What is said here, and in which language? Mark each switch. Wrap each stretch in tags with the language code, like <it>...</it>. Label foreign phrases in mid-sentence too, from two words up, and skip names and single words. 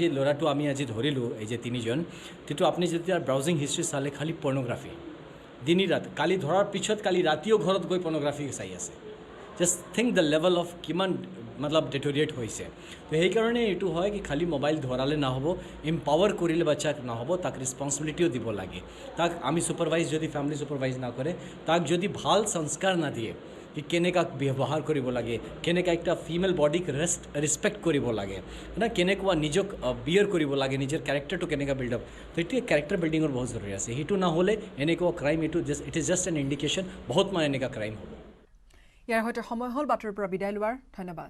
<as>ল'ৰাটো আমি আজি ধৰিলোঁ এই যে তিনিজন কিন্তু আপুনি যেতিয়া</as> <en>browsing history</en> <as>চালে খালি পৰ্নোগ্ৰাফি দিনী ৰাত কালি ধৰাৰ পিছত কালি ৰাতিও ঘৰত গৈ পৰ্নোগ্ৰাফি চাই আছে</as> <en>just think the level of</en> <as>কিমান মতলব ডেটোৰিয়েট হৈছে তো সেইকাৰণে এইটো হয় কি খালি মোবাইল ধৰালে নহ'ব এম্পাৱাৰ কৰিলে বাচ্চাক নহ'ব তাক ৰেছপন্সিবিলিটিও দিব লাগে তাক আমি ছুপাৰভাইজ যদি ফেমিলি ছুপাৰভাইজ নকৰে তাক যদি ভাল সংস্কাৰ নাদিয়ে কি কেনেকা ব্যৱহাৰ কৰিব লাগে কেনেকা একটা</as> <en>female body</en> <as>ৰেসপেক্ট কৰিব লাগে না কেনেকুৱা নিজক বিয়াৰ কৰিব লাগে নিজৰ ক্যাৰেক্টাৰটো কেনেকা</as> <en>build up</en> <as>তো এইটো</as> <en>character building</en> <as>বহুত জৰুৰী আছে সেইটো না হলে এনেকুৱা ক্ৰাইম</as> <en>it is just an indication</en> <as>বহুত মানে এনেকা ক্ৰাইম হ'ব ইয়াৰ হয়তো সময় হ'ল বাতৰিৰ পৰা বিদায় লোৱাৰ ধন্যবাদ</as>